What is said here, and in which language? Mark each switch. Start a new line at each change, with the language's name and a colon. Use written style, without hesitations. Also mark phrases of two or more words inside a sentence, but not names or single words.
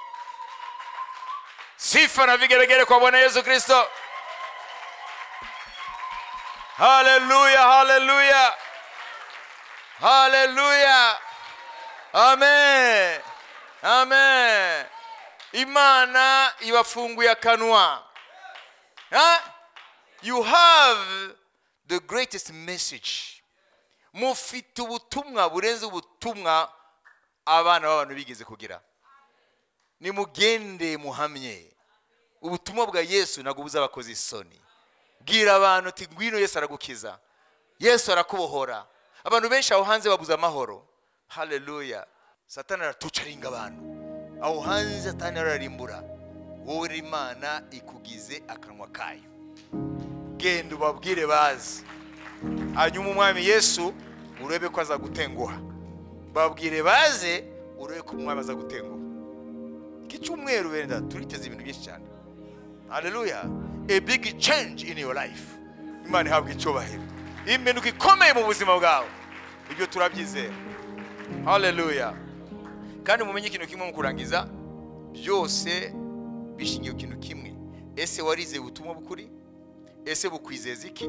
Swahili: Sifa na vigeregere kwa Bwana Yesu Kristo. Hallelujah, hallelujah. Hallelujah. Amen. Amen.
Kinyarwanda: Imana ibafunguye akanwa.
English: You have the greatest message.
Kinyarwanda: Mufite ubutumwa burenze ubutumwa abana b'abantu bigeze kugira. Nimugende muhamye. Ubutumwa bwa Yesu ntabwo buzabakoze isoni. Bwira abantu ati ngwino Yesu aragukiza. Yesu arakubohora. Abantu benshi aho hanze babuza amahoro. Hallelujah. Satani aratucaringa abantu. Aho hanze Satani ararimbura. Wowe Imana ikugize akanwa kayo. Genda ubabwire bazi. Hanyuma umwami Yesu urebe ko azagutenguha. Babwire baze urebe ko umwami azagutenguha. Icyumweru wenda turiteze ibintu byinshi cyane. Hallelujah.
English: A big change in your life.
Kinyarwanda: Imana ihabwe icyubahiro. Impinduka ikomeye mu buzima bwawe. Ibyo turabyizera. Hallelujah. Kandi mumenye ikintu kimwe mu kurangiza, byose bishingiye ku kintu kimwe. Ese warize ubutumwa bukuri? Ese bukwizeza iki?